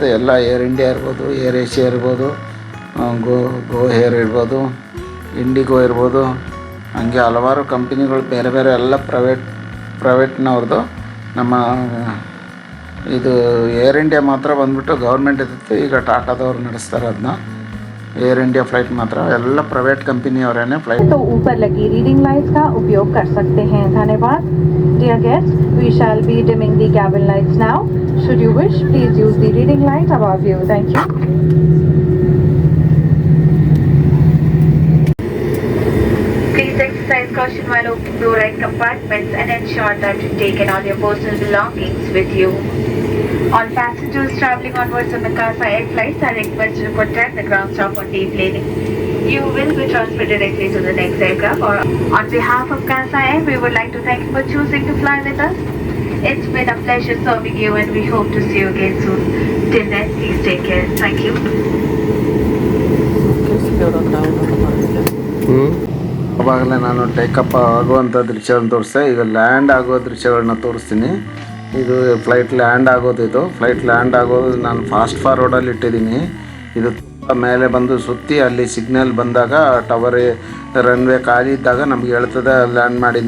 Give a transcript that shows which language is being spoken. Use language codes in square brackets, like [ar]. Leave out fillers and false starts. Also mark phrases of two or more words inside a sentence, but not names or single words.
[kn] ಎಲ್ಲ ಏರ್ ಇಂಡಿಯಾ ಇರ್ಬೋದು, ಏರ್ ಏಷ್ಯಾ ಇರ್ಬೋದು, ಗೋ ಏರ್ ಇರ್ಬೋದು, ಇಂಡಿಗೋ ಇರ್ಬೋದು, ಹಂಗೆ ಹಲವಾರು ಕಂಪ್ನಿಗಳು ಬೇರೆ ಎಲ್ಲ ಪ್ರೈವೇಟ್ನವ್ರದ್ದು. ನಮ್ಮ ಇದು ಏರ್ ಇಂಡಿಯಾ ಮಾತ್ರ ಬಂದುಬಿಟ್ಟು ಗೌರ್ಮೆಂಟ್ ಇರುತ್ತೆ. ಈಗ ಟಾಟಾದವ್ರು ನಡೆಸ್ತಾರೆ ಅದನ್ನ. ಏರ್ ಇಂಡಿಯಾ ಫ್ಲೈಟ್ ಮಾತ್ರ ಎಲ್ಲ ಪ್ರೈವೇಟ್ ಕಂಪನಿಯವರೇನೆ ಫ್ಲೈಟ್. [hi] तो ऊपर लगी रीडिंग लाइट्स का उपयोग कर सकते हैं. धन्यवाद. [en] Dear guests, we shall be dimming the cabin lights now. Should you wish, please use the reading lights above you. Thank you. Please exercise caution while opening door right compartments and ensure that you take in all your personal belongings with you. All passengers traveling onwards on the Kasa Air flights are requested to protect the ground stop on deplaning. You will be transferred directly to the next aircraft. Or on behalf of Kasa Air, we would like to thank you for choosing to fly with us. It's been a pleasure serving you and we hope to see you again soon. Till then, please take care. Thank you. [kn] ಅವಾಗಲೇ ನಾನು ಟೇಕಪ್ ಆಗುವಂಥ ದೃಶ್ಯವನ್ನು ತೋರಿಸ್ದೆ. ಈಗ ಲ್ಯಾಂಡ್ ಆಗೋ ದೃಶ್ಯಗಳನ್ನ ತೋರಿಸ್ತೀನಿ. ಇದು ಫ್ಲೈಟ್ ಲ್ಯಾಂಡ್ ಆಗೋದು. ಇದು ಫ್ಲೈಟ್ ಲ್ಯಾಂಡ್ ಆಗೋದು ನಾನು [en] fast forward [kn] ಇಟ್ಟಿದ್ದೀನಿ. ಇದು ತುಂಬ ಮೇಲೆ ಬಂದು ಸುತ್ತಿ ಅಲ್ಲಿ ಸಿಗ್ನಲ್ ಬಂದಾಗ [en] tower runway [kn] ಖಾಲಿ ಇದ್ದಾಗ ನಮಗೆ ಹೇಳ್ತದೆ ಲ್ಯಾಂಡ್ ಮಾಡಿಂದ.